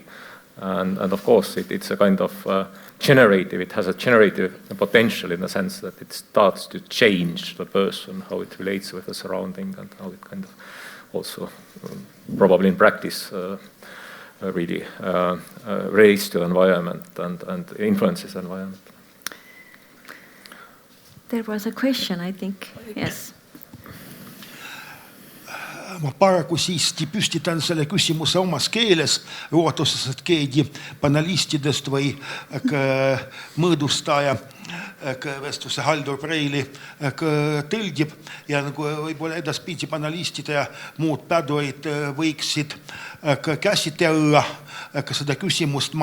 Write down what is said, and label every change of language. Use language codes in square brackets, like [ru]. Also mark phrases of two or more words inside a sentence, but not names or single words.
[en] And of course it's a kind of generative, it has a generative potential in the sense that it starts to change the person, how it relates with the surrounding, and how it kind of also probably in practice really relates to the environment and influences the environment. There was a question, I think. Yes. [et] Ma paraku siiski püstitan selle küsimuse omas keeles, ootuses, et keegi panelistidest või mõõdustaja vestluse Haldur Preili tõlgib ja nagu võib-olla edaspidi panelistid ja muud pädurid võiksid käsitleda seda küsimust.